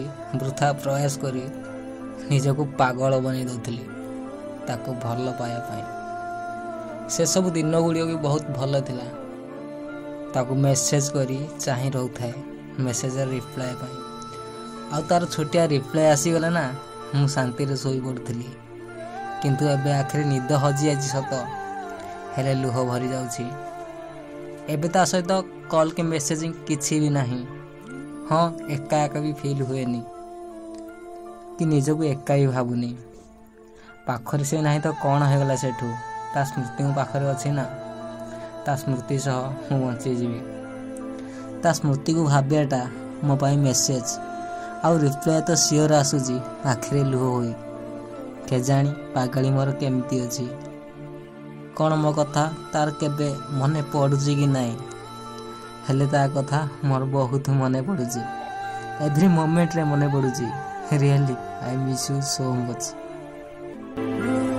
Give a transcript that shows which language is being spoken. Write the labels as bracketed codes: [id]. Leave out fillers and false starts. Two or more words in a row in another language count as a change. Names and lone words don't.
[or] ବୃଥା ପ୍ରୟାସ କରି ନିଜକୁ ପାଗଳ ବନେଇ ଦେଉଥିଲି ତାକୁ ଭଲ ପାଇ ପାଇ ସେ ସବୁ ଦିନ ଗୁଡ଼ିକ ବି ବହୁତ ଭଲ ଥିଲା ତାକୁ ମେସେଜ କରି ଚାହିଁ ରହୁଥିଲି ମେସେଜ ରିପ୍ଲାଏ ପାଇ ଆଉ ତା'ର ଛୋଟିଆ ରିପ୍ଲାଏ ଆସିଗଲା ନା ମୁଁ ଶାନ୍ତିରେ ଶୋଇ ପଡୁଥିଲି କିନ୍ତୁ ଏବେ ଆଖିରୁ ନିଦ ହଜି ଅଛି ସତ ହେଲେ ଲୁହ ଭରି ଯାଉଛି ଏବେ ତା ସହିତ କଲ କି ମେସେଜିଂ କିଛି ବି ନାହିଁ। ହଁ ଏକା ଏକା ବି ଫିଲ ହୁଏନି କି ନିଜକୁ ଏକା ହିଁ ଭାବୁନି ପାଖରେ ସେ ନାହିଁ ତ କଣ ହୋଇଗଲା ସେଠୁ ତା ସ୍ମୃତି ମୋ ପାଖରେ ଅଛି ନା ତା ସ୍ମୃତି ସହ ମୁଁ ବଞ୍ଚି ଜୀଇବି ତା ସ୍ମୃତିକୁ ଭାବିଆଟା ମୋ ପାଇଁ ମେସେଜ ଆଉ ରିପ୍ଲାଏ ତ ସିଓର ଆସୁଛି ଆଖିରେ ଲୁହ ହୋଇ କେଜାଣି ପାଗଳୀ ମୋର କେମିତି ଅଛି କଣ ମୋ କଥା ତା'ର କେବେ ମନେ ପଡୁଛି କି ନାହିଁ ହେଲେ ତା କଥା ମୋର ବହୁତ ମନେ ପଡୁଛି [en] every moment [or] ରେ ମନେ ପଡୁଛି [en] really I miss you so much.